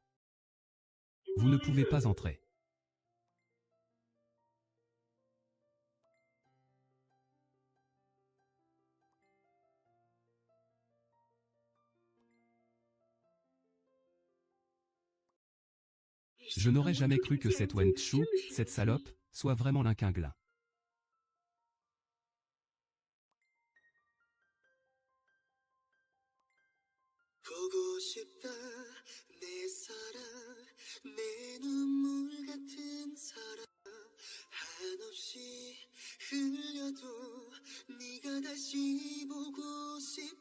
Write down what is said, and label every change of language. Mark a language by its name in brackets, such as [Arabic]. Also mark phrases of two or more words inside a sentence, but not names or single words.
[French] Vous ne pouvez pas entrer. Je n'aurais jamais cru que cette Wen Chu, cette salope, soit vraiment l'un Quinglin. [Korean] 보고 싶다 내 사랑 내 눈물 같은 사랑 한없이 흘려도 네가 다시 보고 싶다